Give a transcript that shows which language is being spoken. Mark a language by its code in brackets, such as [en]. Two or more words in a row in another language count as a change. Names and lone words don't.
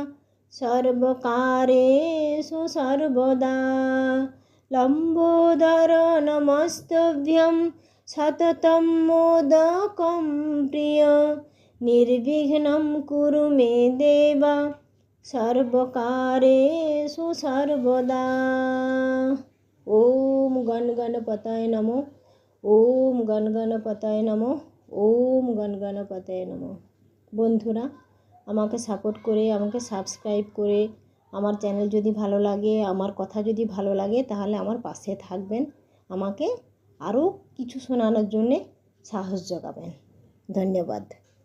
[sa] सर्वकारेषु सर्वदा लम्बोदर नमस्तभ्यं सततं मोदकं प्रिय निर्विघ्नं कुरु मे देव सर्वकारेषु सर्वदा। ओम गण गणपतये नमो, ओम गण गणपतये नमो, ओम गण गणपतये नमो। [bn] বন্ধুরা, আমাকে সাপোর্ট করে, আমাকে সাবস্ক্রাইব করে, আমার চ্যানেল যদি ভালো লাগে, আমার কথা যদি ভালো লাগে, তাহলে আমার পাশে থাকবেন, আমাকে আরও কিছু শোনানোর জন্যে সাহস জোগাবেন। ধন্যবাদ।